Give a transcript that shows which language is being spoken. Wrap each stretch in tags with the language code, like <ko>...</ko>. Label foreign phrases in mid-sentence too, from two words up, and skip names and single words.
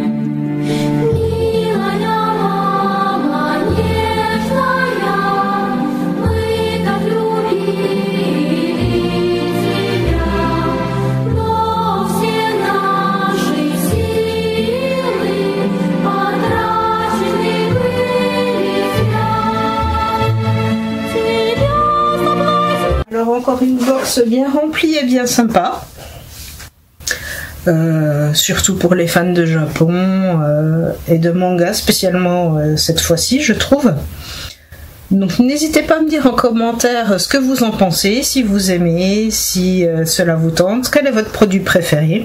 <ru>Милая мама, нежная, мы так любили тебя, но все наши силы потрачены были зря. Тебя соблазнить.</ru> <fr>Alors encore une box bien remplie et bien sympa. Surtout pour les fans de Japon et de manga spécialement cette fois-ci, je trouve. Donc n'hésitez pas à me dire en commentaire ce que vous en pensez, si vous aimez, si cela vous tente, quel est votre produit préféré.</fr>